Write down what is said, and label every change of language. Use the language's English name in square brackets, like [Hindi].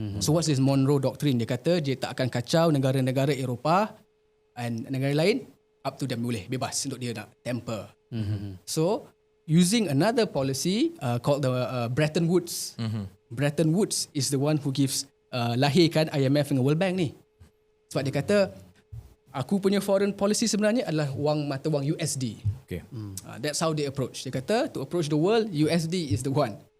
[English] So what's this Monroe Doctrine? [Malay] Dia kata dia tak akan kacau negara-negara Eropah and negara lain, [English] up to them, [Malay] boleh bebas untuk dia nak temper. [English] So using another policy called the Bretton Woods. Bretton Woods is the one who gives [Malay] lahirkan IMF dengan World Bank ni. Sebab dia kata aku punya foreign policy sebenarnya adalah mata wang USD. Okay. That's how they approach. Dia kata to approach the world, USD is the one.